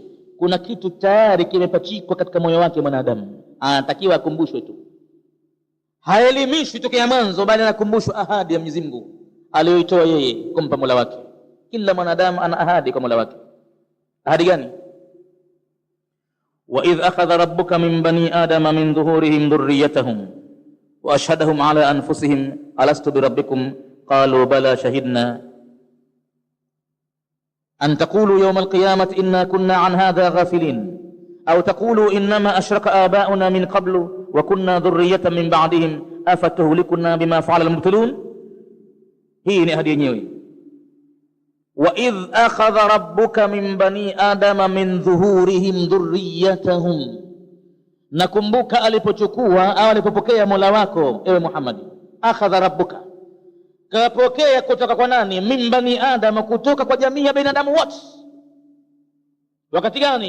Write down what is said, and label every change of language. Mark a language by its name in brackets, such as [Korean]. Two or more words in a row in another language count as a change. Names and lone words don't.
[Swahili] Kuna kitu tayari kimepachikwa katika moyo wake mwanadamu, anatakiwa akumbushwe tu. Haelimishwi tokea mwanzo, bali anakumbushwa ahadi ya Mwenyezi Mungu aliyoitoa yeye kumpa Mola wake. Kila mwanadamu ana ahadi kwa Mola wake. Ahadi gani? [Arabic] وإذ أخذ ربك من بني آدم من ظهورهم ذريتهم وأشهدهم على أنفسهم ألست بربكم قالوا بلى شهدنا أن تقولوا يوم القيامة إنا كنا عن هذا غافلين أو تقولوا إنما أشرك آباؤنا من قبل وكنا ذرية من بعدهم أفتهلكنا بما فعل المبطلون. [Swahili] Hii ni ahadi yenyewe. [Arabic] وإذ أخذ ربك من بني آدم من ظهورهم ذريتهم, [Swahili] nakumbuka alipochukua au alipopokea Mola wako ewe Muhammad. [Arabic] أخذ ربك, [Swahili] kapokea kutoka kwa nani? [Arabic] من بني آدم, [Swahili] kutoka kwa jamii ya binadamu wote. Wakati gani?